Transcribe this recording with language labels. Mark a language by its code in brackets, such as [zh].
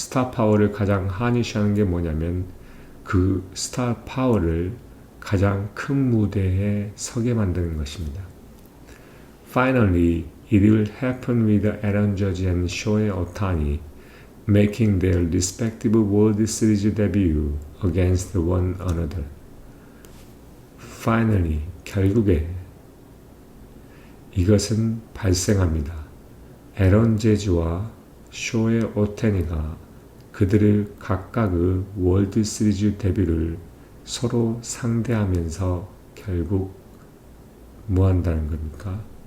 [ko] 파워를 가장 하는 게 뭐냐면 그 스타 파워를 가장 큰 무대에 서게 만드는 것입니다. [en] Finally, it will happen with Aaron Judge and Shohei Ohtani making their respective World Series debut against one another. Finally, [ko] 결국에 이것은 발생합니다. 에런 제즈와 쇼헤이 오타니가 그들의 각각의 월드 시리즈 데뷔를 서로 상대하면서 결국 뭐 한다는 겁니까?